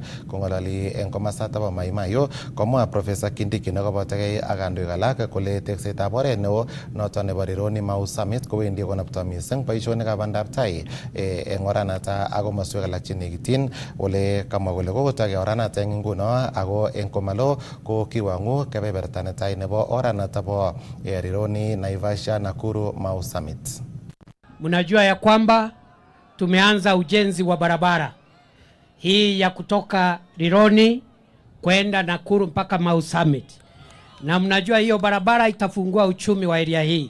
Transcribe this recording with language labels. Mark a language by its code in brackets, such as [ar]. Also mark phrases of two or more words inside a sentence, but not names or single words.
[kln] Kong'ololi eng komasta nebo Maimayu komwa Professor Kindiki nekobotokei ak kandoik alak kole teksetab oret neo noto nebo Rironi Mau Summit kowendi konapto mising boisionikab bandab tai eng oranata ak komoswek alak chenekityin, ole kamwa kole kokotoi oranata eng nguno ako eng komalo ko kiwang'u kebeberta netai nebo oranata bo Rironi Naivasha Nakuru Mau Summit. [sw] Mnajua ya kwamba tumeanza ujenzi wa barabara hii ya kutoka Rironi kwenda Nakuru mpaka Mau Summit, na mnajua hiyo barabara itafungua uchumi wa area hii.